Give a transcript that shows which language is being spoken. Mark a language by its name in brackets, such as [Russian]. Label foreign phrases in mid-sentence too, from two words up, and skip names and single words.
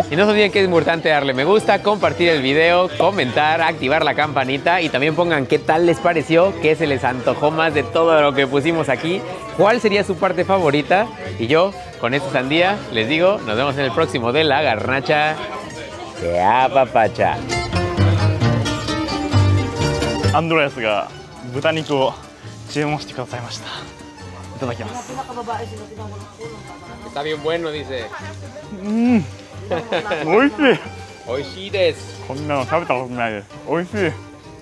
[Spanish] Y no se olviden que es importante darle me gusta, compartir el video, comentar, activar la campanita, y también pongan qué tal les pareció, qué se les antojó más de todo lo que pusimos aquí, cuál sería su parte favorita. Y yo, con esta sandía, les digo, nos vemos en el próximo de La Garnacha. ¡Que apapacha! [Japanese] アンドレアスが豚肉を注文してくださいました。いただきます。 [Spanish] Está bien bueno, dice. [Japanese] 美味しい。 Oishides. こんなの食べたことないです。美味しい。